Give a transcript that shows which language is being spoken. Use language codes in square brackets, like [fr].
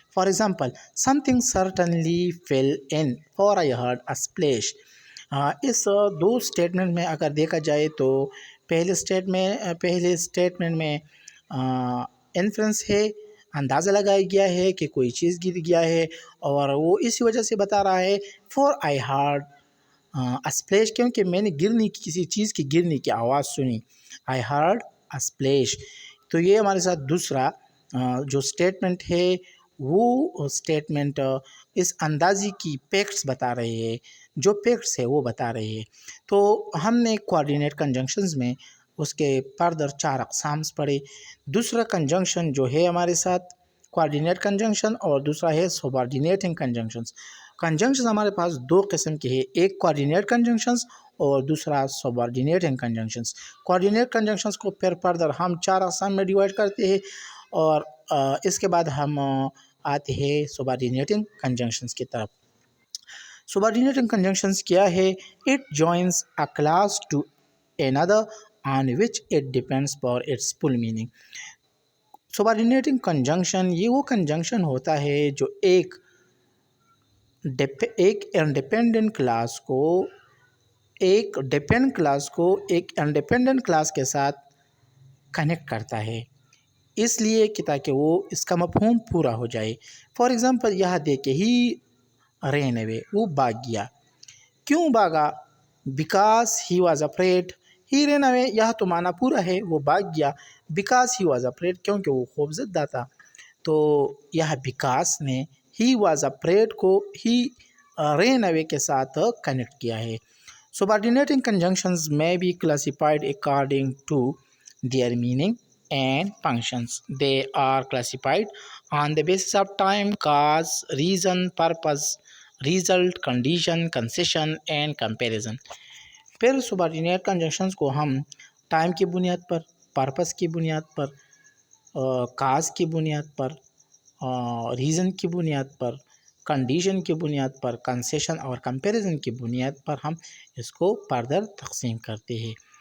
[en] For example something certainly fell in for I heard a splash. [ur] اس do statement میں اگر دیکھا جائے تو پہلے اسٹیٹمنٹ میں انفرنس ہے، اندازہ لگایا گیا ہے کہ کوئی چیز گر گیا ہے اور وہ اسی وجہ سے بتا رہا ہے [en] for I heard splash [ur] کیونکہ میں نے کسی چیز کی گرنے کی آواز سنی. [en] I heard splash. [ur] تو یہ ہمارے ساتھ دوسرا جو اسٹیٹمنٹ ہے وہ اسٹیٹمنٹ اس اندازی کی فیکٹس بتا رہے ہیں، جو فیکٹس ہے وہ بتا رہے ہیں. تو ہم نے کوآرڈینیٹ کنجنکشنز میں اس کے فردر 4 اقسامس پڑھے. دوسرا کنجنکشن جو ہے ہمارے ساتھ کوآرڈینیٹ کنجنکشن اور دوسرا ہے سبارڈینیٹنگ کنجنکشنز. کنجنکشنز ہمارے پاس دو قسم کے ہیں، ایک کوآرڈینیٹ کنجنکشنز اور دوسرا سبارڈینیٹنگ کنجنکشنز. کوآرڈینیٹ کنجنکشنز کو پھر فردر ہم 4 اقسام میں ڈیوائڈ کرتے ہیں اور اس کے بعد ہم آتے ہیں سبارڈینیٹنگ کنجنکشنز کی طرف. سبارڈینیٹنگ کنجنکشنز کیا ہے؟ [en] It joins a clause to another on which it depends for its full meaning. [ur] سبارڈینیٹنگ conjunction یہ وہ کنجنکشن ہوتا ہے جو ایک انڈیپینڈنٹ کلاس کو ایک انڈیپینڈنٹ کلاس کے ساتھ کنیکٹ کرتا ہے، اس لیے کہ تاکہ وہ اس کا مفہوم پورا ہو جائے. فار ایگزامپل یہاں دیکھے [en] he ran away, [ur] وہ بھاگ گیا. کیوں بھاگا؟ [en] Because he was afraid. He ran away [ur] یہاں تو معنی پورا ہے، وہ بھاگ گیا. [en] because he was afraid [ur] کیونکہ وہ خوف زدہ تھا. تو یہاں بیکاز نے [en] he was afraid [ur] کو [en] he ran away [ur] کے ساتھ کنیکٹ کیا ہے. [en] Subordinating conjunctions may be classified according to their meaning and functions. They are classified on the basis of time, cause, reason, purpose, result, condition, concession and comparison. [ur] پھر subordinate conjunctions کو ہم time کی بنیاد پر، purpose کی بنیاد پر، cause کی بنیاد پر، reason کی بنیاد پر، کنڈیشن کی بنیاد پر، کنسیشن اور کمپیریزن کی بنیاد پر ہم اس کو فردر تقسیم کرتے ہیں.